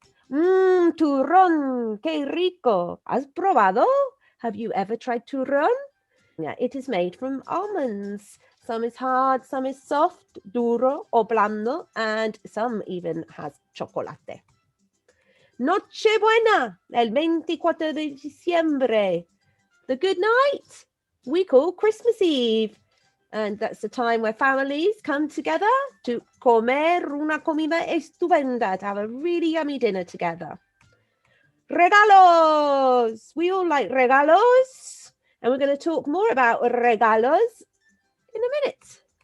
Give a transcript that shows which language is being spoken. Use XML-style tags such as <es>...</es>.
<es>Turrón, qué rico. ¿Has probado?</es> <en>Have you ever tried turrón? Yeah, it is made from almonds. Some is hard, some is soft,</en> <es>duro o blando,</es> <en>and some even has chocolate.</en> <es>Nochebuena, el 24 de diciembre.</es> <en>The good night we call Christmas Eve. And that's the time where families come together to</en> <es>comer una comida estupenda,</es> <en>to have a really yummy dinner together.</en> <es>Regalos.</es> <en>We all like regalos. And we're going to talk more about regalos in a minute.</en>